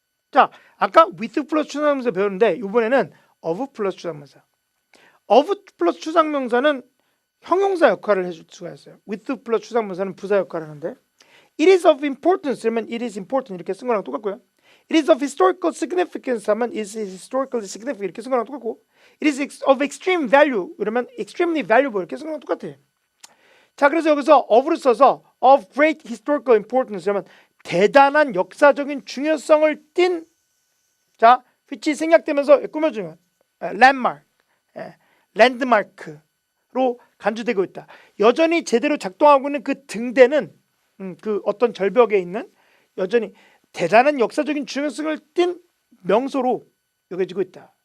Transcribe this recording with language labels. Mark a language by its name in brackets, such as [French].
[Korean] 자, 아까 with 플러스 추상명사 배웠는데 이번에는 of 플러스 추상명사. of 플러스 추상명사는 형용사 역할을 해줄 수가 있어요. with 플러스 추상명사는 부사 역할을 하는데 [English] it is of importance [Korean] 그러면 [English] it is important [Korean] 이렇게 쓴 거랑 똑같고요. [English] it is of historical significance 하면 it is historically significant [Korean] 이렇게 쓴 거랑 똑같고 [English] it is of extreme value 그러면 extremely valuable [Korean] 이렇게 쓴 거랑 똑같아요. 자, 그래서 여기서 of를 써서 [English] of great historical importance [Korean] 그러면 대단한 역사적인 중요성을 띤 자, which 생략되면서 꾸며주는 landmark, 랜드마크로 간주되고 있다. 여전히 제대로 작동하고 있는 그 등대는 그 어떤 절벽에 있는 여전히 대단한 역사적인 중요성을 띤 명소로 여겨지고 있다.